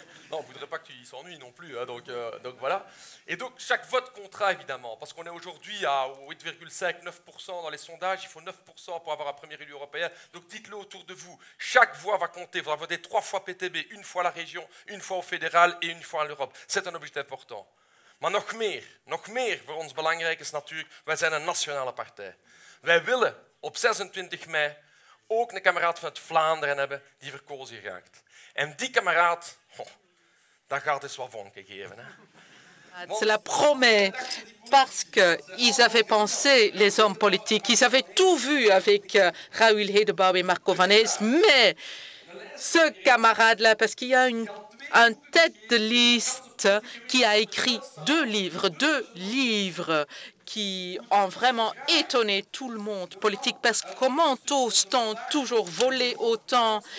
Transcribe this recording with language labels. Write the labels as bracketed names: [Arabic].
[French] Non, on ne voudrait pas qu'il s'ennuie non plus, hein, donc voilà. Et donc, chaque vote comptera, évidemment, parce qu'on est aujourd'hui à 8,5-9% dans les sondages, il faut 9% pour avoir un premier élu européen, donc dites-le autour de vous, chaque voix va compter, vous allez voter 3 fois PTB, une fois à la région, une fois au fédéral et une fois à l'Europe. C'est un objectif important. [Dutch] Maar nog meer voor ons belangrijk is natuurlijk, wij zijn een nationale partij. Wij willen op 26 mei ook een kameraad vanuit Vlaanderen hebben die verkozen geraakt. En die kameraad, dat gaat eens wat vonken geven. Hè. [French] Cela promet, parce qu'ils avaient pensé, les hommes politiques, ils avaient tout vu avec Raoul Hedebaum et Marco Van Hees, mais ce camarade-là, parce qu'il y a un tête de liste qui a écrit deux livres qui ont vraiment étonné tout le monde politique, parce que comment ose-t-on toujours voler autant?